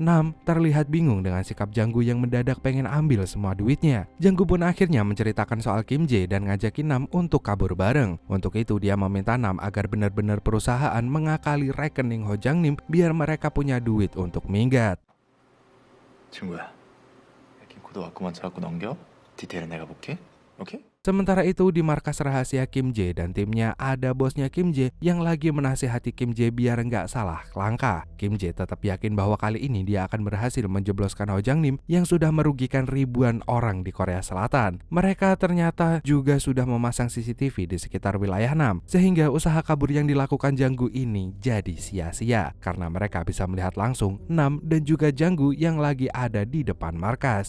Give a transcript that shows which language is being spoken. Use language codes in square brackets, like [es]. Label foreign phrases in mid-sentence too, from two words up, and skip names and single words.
[id] Nam terlihat bingung dengan sikap Janggu yang mendadak pengen ambil semua duitnya. Janggu pun akhirnya menceritakan soal Kim Jae dan ngajakin Nam untuk kabur bareng. Untuk itu dia meminta Nam agar benar-benar perusahaan mengakali rekening Ho Jang Nim biar mereka punya duit untuk minggat. [ko] 친구야, 김 코드 왔구만 자꾸 넘겨. 디테일은 내가 볼게. 오케이? [id] Sementara itu di markas rahasia Kim Jae dan timnya ada bosnya Kim Jae yang lagi menasihati Kim Jae biar nggak salah langkah. Kim Jae tetap yakin bahwa kali ini dia akan berhasil menjebloskan Ho Jang Nim yang sudah merugikan ribuan orang di Korea Selatan. Mereka ternyata juga sudah memasang CCTV di sekitar wilayah Nam, sehingga usaha kabur yang dilakukan Janggu ini jadi sia-sia karena mereka bisa melihat langsung Nam dan juga Janggu yang lagi ada di depan markas.